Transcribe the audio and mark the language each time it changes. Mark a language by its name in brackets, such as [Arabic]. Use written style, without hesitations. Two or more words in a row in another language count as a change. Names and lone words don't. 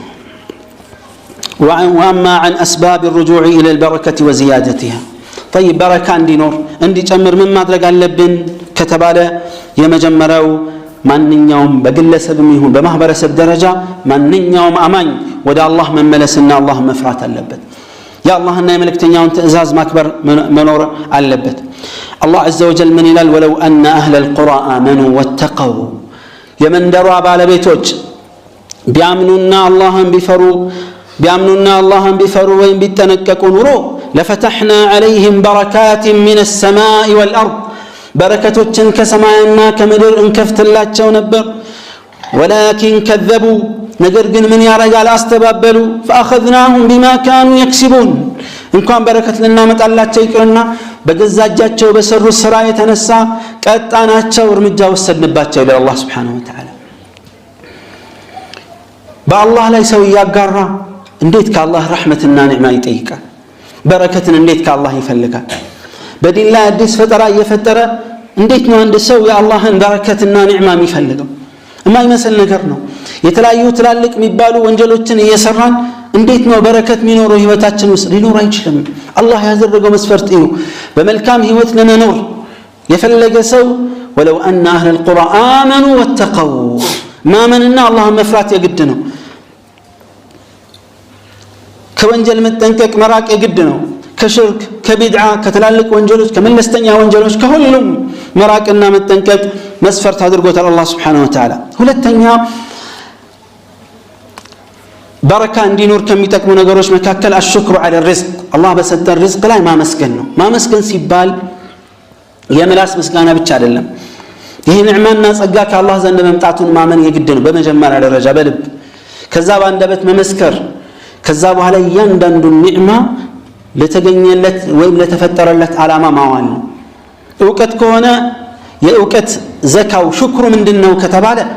[Arabic] وأما عن أسباب الرجوع إلى البركة وزيادتها طيب بركة [Amharic] እንዲኖር እንዲጨምር ምን ማድረግ አለብን ከተባለ የመጀመሪያው ማንኛውም በግለሰብም ይሁን በማህበረሰብ ደረጃ ማንኛውም አማኝ ወደ አላህ መመለስና አላህ መፍራት አለበት ያ አላህና የመልእክተኛውን ትእዛዝ ማክበር መኖር አለበት አላህ [Arabic] عز وجل [Amharic] ምን ይላል [Arabic] ولو أن أهل القرى آمنوا واتقوا [Amharic] የመንደሯ ባለቤቶች ቢያምኑና አላህን ቢፈሩ ወይም ቢጠነቀቁ ኑሮ [Arabic] لفتحنا عليهم بركات من السماء والأرض [Amharic] በረከቶችን ከሰማይና ከምድር እንከፍትላቸው ነበር [Arabic] ولكن كذبوا [Amharic] ነገር ግን ምን ያረጋል አስተባበሉ [Arabic] فاخذناهم بما كانوا يكسبون [Amharic] እንኳን በረከት ለናመጣላቸው ይቅርና በገዛጃቸው በሰሩ ስራ የተነሳ ቀጣናቸው እርምጃ ወሰድንባቸው ይላል አላህ [Arabic] سبحانه وتعالى [Amharic] በአላህ ላይ ሰው ያጋራ እንዴት ከአላህ ረህመትና ኒዕማ ይጠይቃል በረከትን እንዴት ከአላህ ይፈልጋል በዲን ላይ አዲስ ፈጠራ እየፈጠረ እንዴት ነው አንድ ሰው የአላህን በረከትና ኒዕማ የሚፈልገው የማይመስል ነገር ነው የተለያዩ ትላልቅ የሚባሉ ወንጀሎችን እየሰራን እንዴት ነው በረከት የሚኖረው ህይወታችን ውስጥ ሊኖር አይችልም አላህ ያዘረገው መስፈርት ነው በመልካም ህይወት ለመኖር የፈለገ ሰው [Arabic] ولو أن أهل القرى آمنوا واتقوا ما مننا الله مفرات يجد [Amharic] ነው ከወንጀል መጠንቀቅ መራቅ የግድ ነው ከሽርክ ከቢድዓ ከተላልቅ ወንጀሎች ከመለስተኛ ወንጀሎች ከሁሉም መራቅና መጠንቀቅ መስፈርት አድርጎታል አላህ [Arabic] سبحانه وتعالى [Amharic] ሁለተኛ በረካ እንዲኖር ከሚጠቅሙ ነገሮች መካከል [Arabic] الشكر على الرزق [Amharic] አላህ በሰጠን ርዝቅ ላይ ማመስገን ነው ማመስገን ሲባል የምላስ ምስጋና ብቻ አይደለም ይሄ ኒዕማና ጸጋ ከአላህ ዘንድ መምጣቱን ማመን የግድ ነው በመጀመሪያ ደረጃ በልብ ከዛ በአንደበት መመስከር ከዛ በኋላ እያንዳንዱ ኒዕማ ለተገኘለት ወይም ለተፈጠረለት ዓላማ ማዋል ነው ዕውቀት ከሆነ የዕውቀት ዘካው ሽክሩ ምንድነው ከተባለ